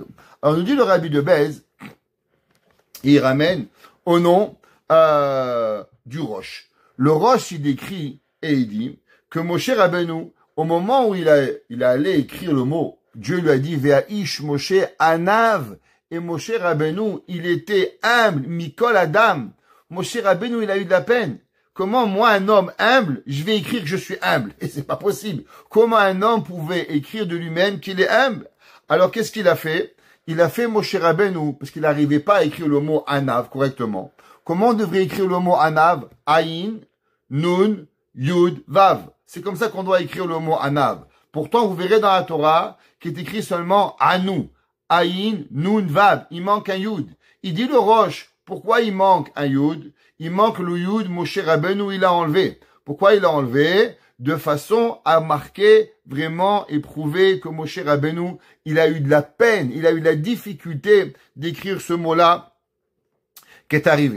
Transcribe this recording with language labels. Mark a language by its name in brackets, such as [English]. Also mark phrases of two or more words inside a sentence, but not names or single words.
[French] Alors, nous dit le Rabbi de Bez, il ramène au nom du Rosh. Le Rosh, il décrit et il dit que Moshe Rabbeinu, au moment où il allait écrire le mot, Dieu lui a dit [Hebrew] והאיש משה ענו, [French] et Moshe Rabbeinu, il était humble, [Hebrew] מכל אדם. [French] Moshe Rabbeinu, il a eu de la peine. Comment moi, un homme humble, je vais écrire que je suis humble? Et c'est pas possible. Comment un homme pouvait écrire de lui-même qu'il est humble? Alors qu'est-ce qu'il a fait? Il a fait Moshe Rabbeinu, parce qu'il n'arrivait pas à écrire le mot anav correctement. Comment on devrait écrire le mot anav? [Hebrew] עין נון יוד וו. [French] C'est comme ça qu'on doit écrire le mot anav. Pourtant, vous verrez dans la Torah qu'il est écrit seulement anu. [Hebrew] עין נון וו. [French] Il manque un yud. Il dit le Rosh. Pourquoi il manque un yud? Il manque le yud, Moshe Rabbeinu, il l'a enlevé. Pourquoi il l'a enlevé? De façon à marquer vraiment et prouver que Moshe Rabbeinu, il a eu de la peine, il a eu de la difficulté d'écrire ce mot-là qui est arrivé.